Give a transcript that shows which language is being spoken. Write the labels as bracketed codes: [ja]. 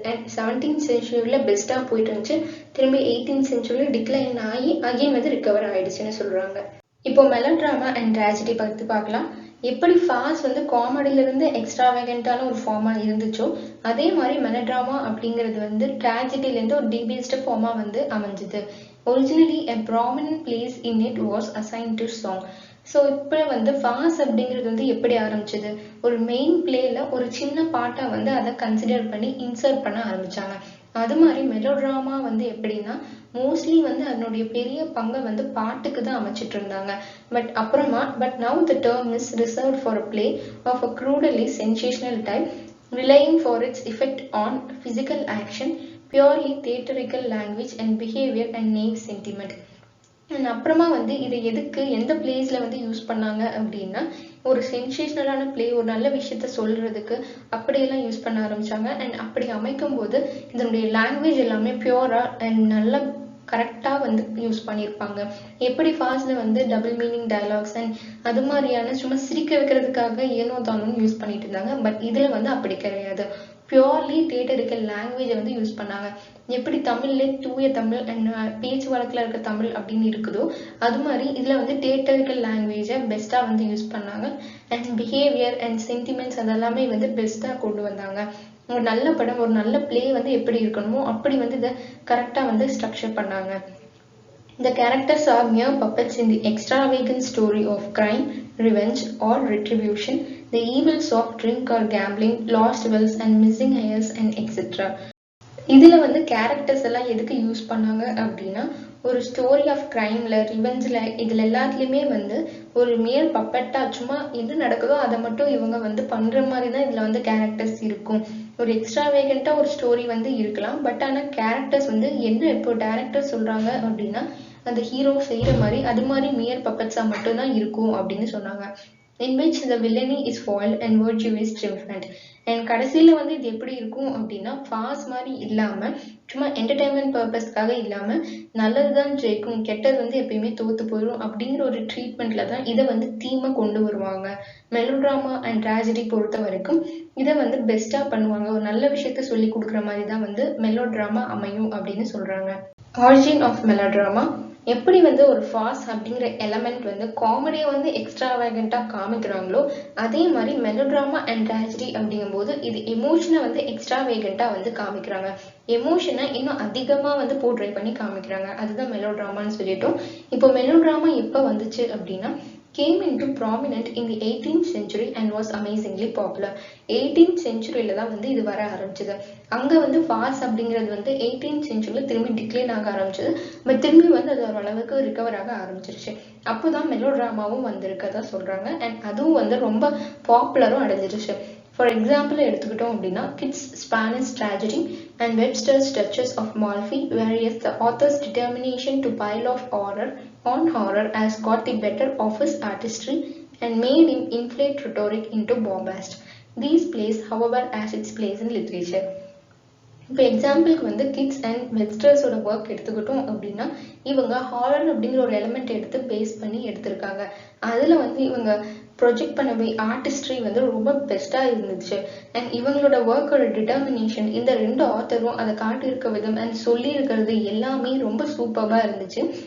[ta] And 17th செஞ்சுரியில் பெஸ்ட்டாக போயிட்டு இருந்துச்சு. திரும்பி 18th செஞ்சுரியில் டிக்ளைன் ஆகி அகைன் வந்து ரிகவர் ஆயிடுச்சுன்னு சொல்கிறாங்க. இப்போ மெலோட்ராமா அண்ட் ட்ராஜடி பற்றி பார்க்கலாம். எப்படி ஃபார்ஸ் வந்து காமெடியிலிருந்து எக்ஸ்ட்ராவேகண்டான ஒரு ஃபார்மாக இருந்துச்சோ அதே மாதிரி மெலோட்ராமா அப்படிங்கிறது வந்து ட்ராஜடியிலேருந்து ஒரு டீபேஸ்டு ஃபார்மாக வந்து அமைஞ்சுது. [en] Originally a prominent place in it was assigned to song. [ta] So இப்போ வந்து ஃபார்ஸ் அப்படிங்கிறது வந்து எப்படி ஆரம்பிச்சது, ஒரு மெயின் பிளேல ஒரு சின்ன பாட்டை வந்து அதை கன்சிடர் பண்ணி இன்சர்ட் பண்ண ஆரம்பிச்சாங்க. அது மாதிரி மெலோட்ராமா வந்து எப்படின்னா மோஸ்ட்லி வந்து அதனுடைய பெரிய பங்கை வந்து பாட்டுக்கு தான் அமைச்சிட்டு இருந்தாங்க. [en] But now the term is reserved for a play of a crudely sensational type relying for its effect on physical action, purely theatrical language and behavior and naive sentiment. [ta] அப்புறமா வந்து இதை எதுக்கு எந்த பிளேஸ்ல வந்து யூஸ் பண்ணாங்க அப்படின்னா ஒரு சென்சேஷனலான பிளே ஒரு நல்ல விஷயத்த சொல்றதுக்கு அப்படியெல்லாம் யூஸ் பண்ண ஆரம்பிச்சாங்க. அண்ட் அப்படி அமைக்கும் போது இதனுடைய லாங்குவேஜ் எல்லாமே பியூரா அண்ட் நல்ல கரெக்டாக வந்து யூஸ் பண்ணியிருப்பாங்க. எப்படி ஃபாஸ்ட்ல வந்து டபுள் மீனிங் டயலாக்ஸ் அண்ட் அது மாதிரியான சும்மா சிரிக்க வைக்கிறதுக்காக ஏனோ தானோன்னு யூஸ் பண்ணிட்டு இருந்தாங்க. பட் இதுல வந்து அப்படி கிடையாது. பியூர்லி தியேட்டரிக்கல் லாங்குவேஜை வந்து யூஸ் பண்ணாங்க. எப்படி தமிழ்ல தூய தமிழ் அண்ட் பேச்சு வழக்கில் இருக்க தமிழ் அப்படின்னு இருக்குதோ அது மாதிரி இதுல வந்து தியேட்டரிக்கல் லாங்குவேஜை பெஸ்டா வந்து யூஸ் பண்ணாங்க. அண்ட் பிஹேவியர் அண்ட் சென்டிமெண்ட்ஸ் அதெல்லாமே வந்து பெஸ்டா கொண்டு வந்தாங்க. ஒரு நல்ல படம் ஒரு நல்ல பிளே வந்து எப்படி இருக்கணுமோ அப்படி வந்து இதை கரெக்டா வந்து ஸ்ட்ரக்சர் பண்ணாங்க. [en] The characters are mere puppets in the extravagant story of crime, revenge or retribution, the evils of drink or gambling, lost wells and missing heirs and etc. [ta] இதுல வந்து கேரக்டர்ஸ் எல்லாம் எதுக்கு யூஸ் பண்ணாங்க அப்படின்னா ஒரு ஸ்டோரி ஆஃப் கிரைம்ல ரிவெஞ்சில் இதுல எல்லாத்துலயுமே வந்து ஒரு மேல் பப்பட்டா சும்மா என்ன நடக்குதோ அதை மட்டும் இவங்க வந்து பண்ற மாதிரி தான் இதுல வந்து கேரக்டர்ஸ் இருக்கும். ஒரு எக்ஸ்ட்ராவேகண்டா ஒரு ஸ்டோரி வந்து இருக்கலாம். பட் ஆனா கேரக்டர்ஸ் வந்து என்ன இப்போ டைரக்டர் சொல்றாங்க அப்படின்னா அந்த ஹீரோ செய்யற மாதிரி அது மாதிரி மேல் பப்பட்ஸா மட்டும் தான் இருக்கும் அப்படின்னு சொன்னாங்க. [en] In which the villainy is foiled and virtue is triumphant. [ta] And கடைசியில வந்து இது எப்படி இருக்கும் அப்படின்னா ஃபாஸ்ட் மாதிரி இல்லாம சும்மா என்டர்டைன்மெண்ட் பர்பஸ்க்காக இல்லாம நல்லதுதான் ஜெயிக்கும் கெட்டது வந்து எப்பயுமே தோத்து போயிடும் அப்படிங்கிற ஒரு ட்ரீட்மெண்ட்ல தான் இதை வந்து தீமை கொண்டு வருவாங்க. மெலோட்ராமா அண்ட் ட்ராஜடி பொறுத்த வரைக்கும் இதை வந்து பெஸ்டா பண்ணுவாங்க. ஒரு நல்ல விஷயத்த சொல்லி கொடுக்குற மாதிரி தான் வந்து மெலோட்ராமா அமையும் அப்படின்னு சொல்றாங்க. ஆரிஜின் ஆஃப் மெலோட்ராமா எப்படி வந்து ஒரு ஃபாஸ் அப்படிங்கிற எலமெண்ட் வந்து காமெடியை வந்து எக்ஸ்ட்ராவேகண்டா காமிக்கிறாங்களோ அதே மாதிரி மெலோட்ராமா அண்ட் ட்ராஜடி அப்படிங்கும்போது இது எமோஷனை வந்து எக்ஸ்ட்ராவேகண்டா வந்து காமிக்கிறாங்க. எமோஷனை இன்னும் அதிகமா வந்து போர்ட்ரை பண்ணி காமிக்கிறாங்க. அதுதான் மெலோட்ராமான்னு சொல்லிட்டோம். இப்போ மெலோட்ராமா எப்போ வந்துச்சு அப்படின்னா [en] came into prominent in the 18th century and was amazingly popular. [ta] 18th centuryல தான் வந்து இது வர ஆரம்பிச்சது. அங்க வந்து ஃபார்ஸ் அப்படிங்கிறது வந்து 18th centuryல திரும்பி டிக்ளைன் ஆக ஆரம்பிச்சது. பட் திரும்பி வந்து அது ஒரு அளவுக்கு ரிகவர் ஆக ஆரம்பிச்சிருச்சு. அப்போதான் மெலோட்ராமாவும் வந்திருக்கதா சொல்றாங்க. அண்ட் அதுவும் வந்து ரொம்ப பாப்புலரும் அடைஞ்சிருச்சு. [en] For example [ta] எடுத்துக்கிட்டோம் அப்படின்னா [en] Kidd's Spanish Tragedy and Webster's Duchess of Malfi, whereas the author's determination to pile off horror on horror has got the better of his artistry and made him inflate rhetoric into bombast. These plays, however, has its place in literature. [ta] இப்போ எக்ஸாம்பிளுக்கு வந்து kids and வெப்ஸ்டர்ஸோட work எடுத்துக்கிட்டோம் அப்படின்னா இவங்க horror அப்படிங்கிற ஒரு element எடுத்து base பண்ணி எடுத்திருக்காங்க. அதில் வந்து இவங்க ப்ரொஜெக்ட் பண்ண ஆர்டிஸ்ட்ரி வந்து ரொம்ப பெஸ்ட்டாக இருந்துச்சு. அண்ட் இவங்களோட ஒர்க்கோட டிட்டர்மினேஷன் இந்த ரெண்டு ஆத்தரும் அதை காட்டியிருக்க விதம் அண்ட் சொல்லியிருக்கிறது எல்லாமே ரொம்ப சூப்பராக இருந்துச்சு.